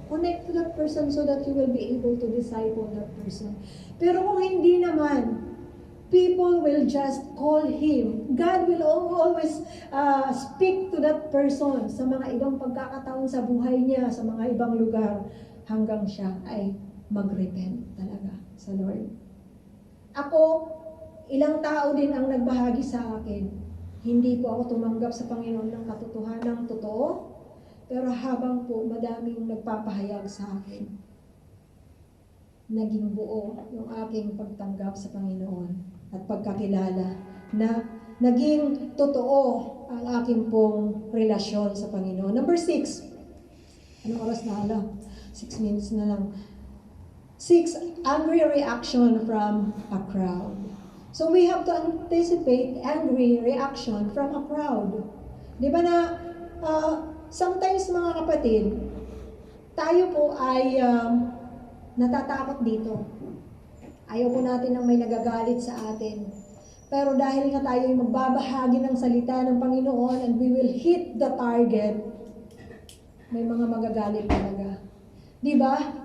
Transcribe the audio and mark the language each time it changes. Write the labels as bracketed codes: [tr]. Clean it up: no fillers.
[en] Connect to that person so that you will be able to disciple that person. [tl] Pero kung hindi naman, [en] people will just call him. God will always speak to that person [tl] sa mga ibang pagkakataon sa buhay niya, sa mga ibang lugar, hanggang siya ay mag-repent talaga sa Lord. Ako, ilang tao din ang nagbahagi sa akin. Hindi po ako tumanggap sa Panginoon ng katotohanan totoo, pero habang po madaming nagpapahayag sa akin, naging buo yung aking pagtanggap sa Panginoon at pagkakilala na naging totoo ang aking pong relasyon sa Panginoon. [en] Number 6. [tl] Anong oras na alam? [en] 6 minutes na lang. 6. Angry reaction from a crowd. So we have to anticipate angry reaction from a crowd. [tl] Di ba na sometimes mga kapatid, tayo po ay natatakot dito. Ayaw po natin ng may nagagalit sa atin. Pero dahil nga tayo ay magbabahagi ng salita ng Panginoon [en] and we will hit the target, [tl] may mga magagalit talaga. Di ba?